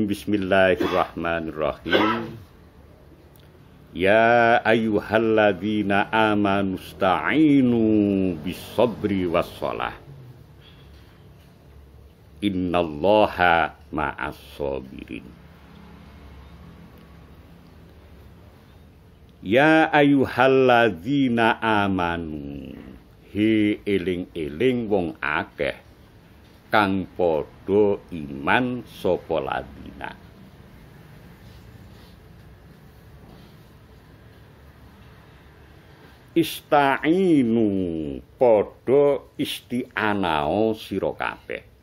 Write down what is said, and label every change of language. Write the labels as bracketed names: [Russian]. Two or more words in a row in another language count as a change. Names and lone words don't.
[Arabic] بسم الله الرحمن الرحيم. يا أيها الذين آمنوا استعينوا بالصبر والصلاة. إن الله مع الصابرين. يا أيها الذين آمنوا, [Javanese] he eling-eling wong akeh kang padha iman sapa ladina. Ista'inu, padha isti'anao sira kabeh.